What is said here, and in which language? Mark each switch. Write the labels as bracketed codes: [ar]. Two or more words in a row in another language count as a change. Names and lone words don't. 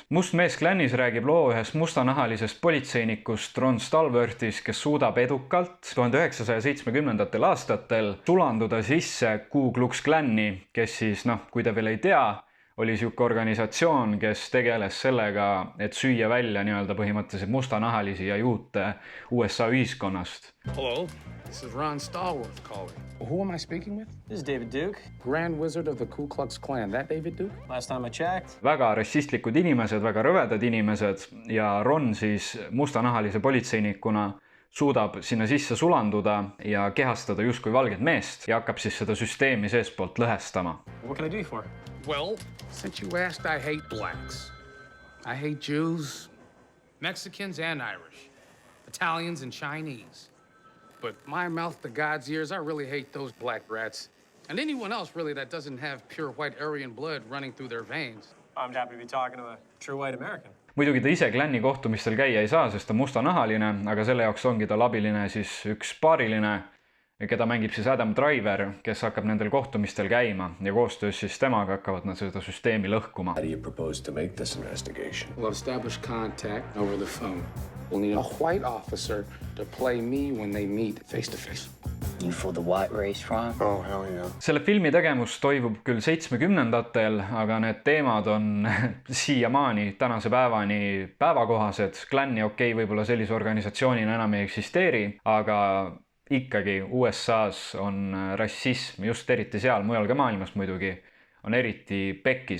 [et] Must mees klännis räägib loo ühest mustanahalisest politseinikust Ron Stallworthis, kes suudab edukalt 1970. aastatel sulanduda sisse Ku Klux Klanni, kes siis, kui te veel ei tea, oli siuke organisatsioon, kes tegeles sellega, et süüa välja nii-öelda põhimõtteliselt mustanahalisi ja juute USA ühiskonnast. [en] Hello, this is Ron Stallworth calling. Who am I speaking with? This is David Duke. Grand Wizard of the Ku Klux Klan. That David Duke? Last time I checked. [et] Väga rassistlikud inimesed, väga rõvedad inimesed ja Ron siis mustanahalise politseinikuna suudab sinna sisse sulanduda ja kehastada justkui valget meest ja hakkab siis seda süsteemi seespoolt lõhestama. [en] What can I do for? Well, since you asked, I hate blacks. I hate Jews, Mexicans and Irish, Italians and Chinese. But my mouth to God's ears, I really hate those black rats. And anyone else really that doesn't have pure white Aryan blood running through their veins. I'm happy to be talking to a true white American. [et] Muidugi ta ise Klanni kohtumistel käia ei saa, sest ta mustanahaline, aga selle jaoks ongi ta labiline siis üks paariline, keda mängib siis Adam Driver, kes hakkab nendel kohtumistel käima ja koostöös siis temaga hakkavad nad seda süsteemi lõhkuma. [en] How do you propose to make this investigation? We'll establish contact over the phone. We'll need a white officer to play me when they meet face to face. You for the white race, Ron? Oh, hell yeah. [et] Selle filmi tegemus toimub küll 70-ndatel, aga need teemad on siiamaani tänase päevani päevakohased. Klanni võib-olla sellise organisatsioonina enam ei eksisteeri, aga ikkagi USA's on rassism, just eriti seal, mujal ka maailmas muidugi, on eriti pekkis.